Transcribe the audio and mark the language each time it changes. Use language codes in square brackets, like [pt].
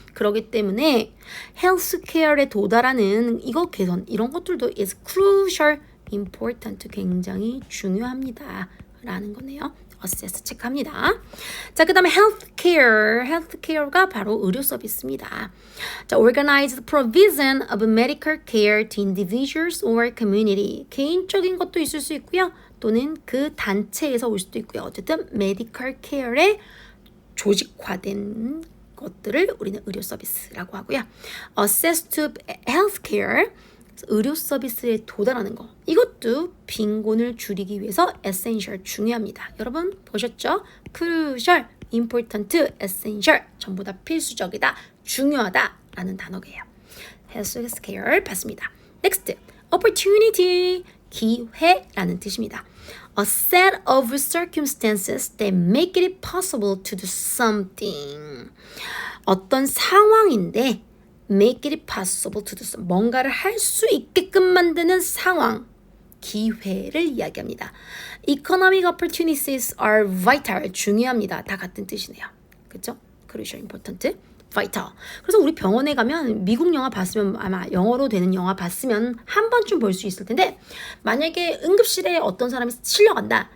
[ko] 그렇기 때문에 헬스케어에 도달하는 이거 개선, 이런 것들도 [en] is crucial, important, [ko] 굉장히 중요합니다. 라는 거네요. assess 체크합니다. 자, 그 다음에 healthcare가 바로 의료 서비스입니다. [en] 자, organized provision of medical care to individuals or community. [ko] 개인적인 것도 있을 수 있고요. 또는 그 단체에서 올 수도 있고요. 어쨌든 medical care에 조직화된 것들을 우리는 의료 서비스라고 하고요. access to healthcare, 의료 서비스에 도달하는 거. 이것도 빈곤을 줄이기 위해서 essential, 중요합니다. 여러분 보셨죠? crucial, important, essential 전부 다 필수적이다, 중요하다 라는 단어예요. healthcare 봤습니다. next, opportunity, 기회라는 뜻입니다. [en] A set of circumstances that make it possible to do something. [ko] 어떤 상황인데 [en] make it possible to do something. [ko] 뭔가를 할 수 있게끔 만드는 상황, 기회를 이야기합니다. [en] Economic opportunities are vital. [ko] 중요합니다. 다 같은 뜻이네요. 그렇죠? [en] Crucial, important, vital. [ko] 그래서 우리 병원에 가면 미국 영화 봤으면, 아마 영어로 되는 영화 봤으면 한 번쯤 볼 수 있을 텐데, 만약에 응급실에 어떤 사람이 실려간다.